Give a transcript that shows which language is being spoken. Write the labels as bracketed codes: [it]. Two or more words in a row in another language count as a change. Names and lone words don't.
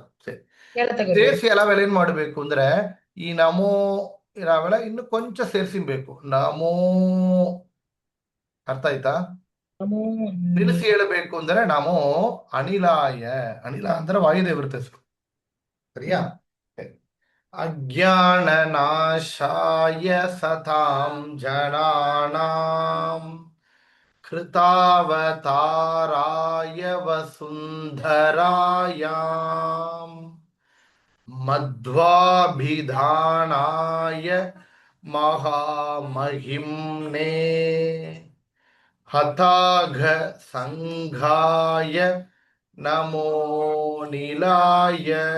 [kn] ಸರಿ, ಸೇರಿಸಿ ಎಲ್ಲವೆಲ್ಲ ಏನ್ ಮಾಡಬೇಕು ಅಂದ್ರೆ ಈ ನಮೋ ಇರಾವೆಲ್ಲ ಇನ್ನು ಕೊಂಚ ಸೇರಿಸಿಬೇಕು. ನಮೋ, ಅರ್ಥ ಆಯ್ತಾ? ನಿಲ್ಲಿಸಿ ಹೇಳಬೇಕು ಅಂದ್ರೆ [sa] ನಮೋ ಅನಿಲಾಯ. [kn] ಅನಿಲ ಅಂದ್ರೆ ವಾಯುದೇವ್ರ ಹೆಸರು, ಸರಿಯಾ? [sa] ಅಜ್ಞಾನ ನಾಶಾಯ ಸತಾಂ ಜನಾನಾಂ कृतावताराय वसुन्धराय मध्वाभिधानाय महामहिम्ने हताघ संघाय नमो निलाय.